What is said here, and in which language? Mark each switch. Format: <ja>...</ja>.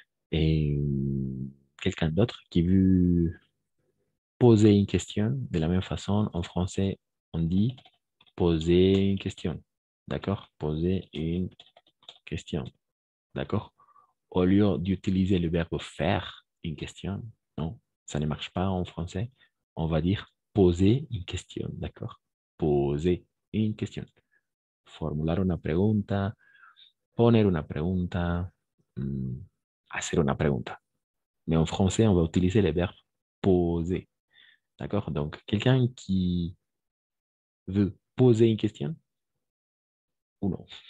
<fr>Et quelqu'un d'autre qui veut poser une question de la même façon, en français, on dit poser une question. D'accord? Poser une question. D'accord? Au lieu d'utiliser le verbe faire une question, non, ça ne marche pas en français. On va dire poser une question. D'accord? Poser une question.</fr> <es>Formular una pregunta, poner una pregunta, hacer una pregunta.</es> <fr>Mais en français, on va utiliser le verbe poser. D'accord? Donc, quelqu'un qui veut poser une question ou non?</fr>